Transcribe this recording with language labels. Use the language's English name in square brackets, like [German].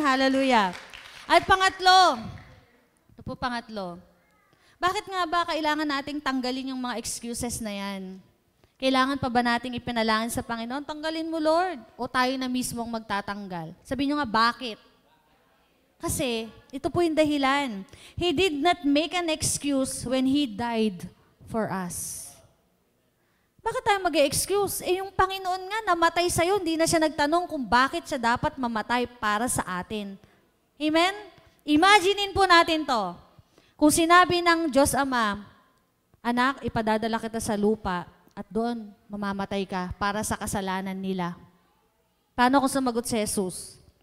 [Filipino] Hallelujah. At pangatlo, ito po pangatlo, bakit nga ba kailangan nating tanggalin yung mga excuses na yan? Kailangan pa ba nating ipinalangin sa Panginoon? Tanggalin mo, Lord. O tayo na mismo ang magtatanggal? Sabihin nyo nga, bakit? Kasi, ito po yung dahilan. [English] He did not make an excuse when He died for us. [Filipino] Bakit tayo mag-excuse? Yung Panginoon nga, namatay sa'yo, hindi na siya nagtanong kung bakit siya dapat mamatay para sa atin. Amen? Imaginein po natin to. Kung sinabi ng Diyos Ama, anak, ipadadala kita sa lupa at doon mamamatay ka para sa kasalanan nila. Paano kung sumagot si Jesus?